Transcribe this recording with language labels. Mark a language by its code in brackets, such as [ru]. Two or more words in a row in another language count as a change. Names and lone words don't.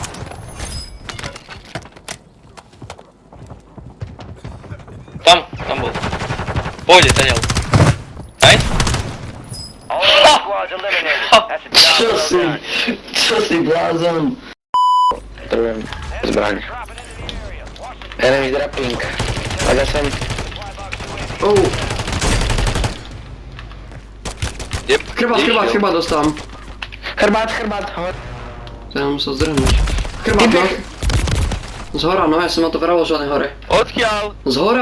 [sk] Tam bol. Pôjde, taniaľ. Aj? Čo si blázon? Potrebujem zbraň. [en] Enemy dropping. [sk] Aga sem. Oh. Jep. Chrbát dostávam. Chrbát. Ja musel zdrhnúť. Chrbát, no. Zhora, no ja som na to vravel žiadne hore. Odkiaľ? Zhora!